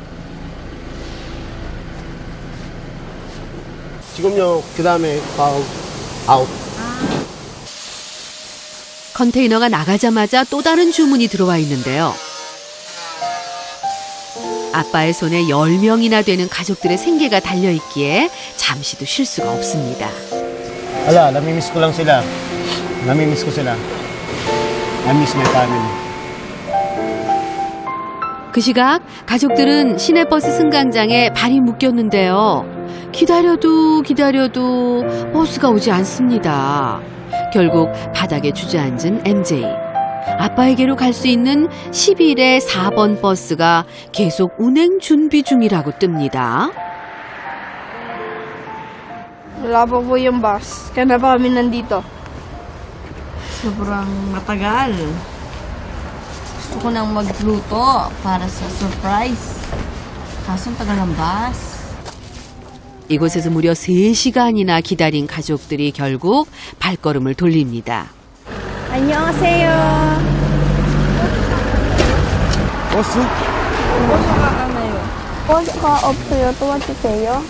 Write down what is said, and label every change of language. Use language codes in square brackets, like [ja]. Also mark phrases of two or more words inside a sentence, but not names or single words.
[ko] 지금요, 그 다음에 아웃. 컨테이너가 나가자마자 또 다른 주문이 들어와 있는데요. 아빠의 손에 10명이나 되는 가족들의 생계가 달려있기에 잠시도 쉴 수가 없습니다. [tl] Ala, namimiss ko lang sila. Namimiss ko sila. [en] I miss my family. [ko] 그 시각 가족들은 시내버스 승강장에 발이 묶였는데요. 기다려도 버스가 오지 않습니다. 결국 바닥에 주저앉은 MJ. 아빠에게로 갈 수 있는 11의 4번 버스가 계속 운행 준비 중이라고 뜹니다. [tl] Wala pa po yung bus. Kaya na pa kami nandito. Sobrang matagal. Gusto ko nang magluto para sa surprise. Kaso ang tagal ng bus. [ko] 이곳에서 무려 3시간이나 기다린 가족들이 결국 발걸음을 돌립니다. 안녕하세요. 버스? 버스가 없어요. 또 와주세요.